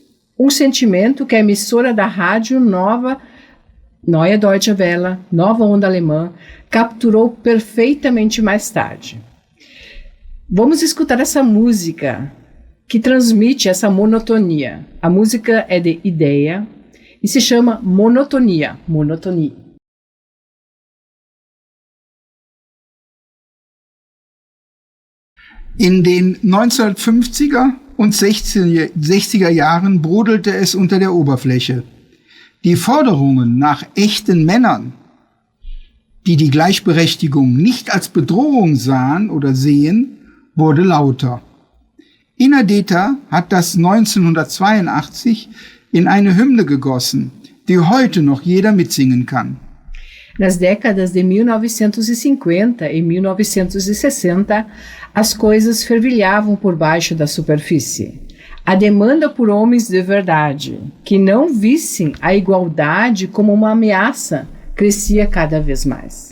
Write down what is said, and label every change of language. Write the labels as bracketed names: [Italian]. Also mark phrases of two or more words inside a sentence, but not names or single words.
[Portuguese] Um sentimento que a emissora da rádio Neue Deutsche Welle, Nova Onda Alemã, capturou perfeitamente mais tarde. Vamos escutar essa música que transmite essa monotonia. A música é de Ideia e se chama Monotonia. Monotonie. [German] In den 1950er und 60er Jahren brodelte es unter der Oberfläche. Die Forderungen nach echten Männern, die die Gleichberechtigung nicht als Bedrohung sahen oder sehen, wurde lauter. Inadeta hat das 1982 in eine Hymne gegossen, die heute noch jeder mitsingen kann. [Portuguese] Nas décadas de 1950 e 1960, as coisas fervilhavam por baixo da superfície. A demanda por homens de verdade, que não vissem a igualdade como uma ameaça, crescia cada vez mais.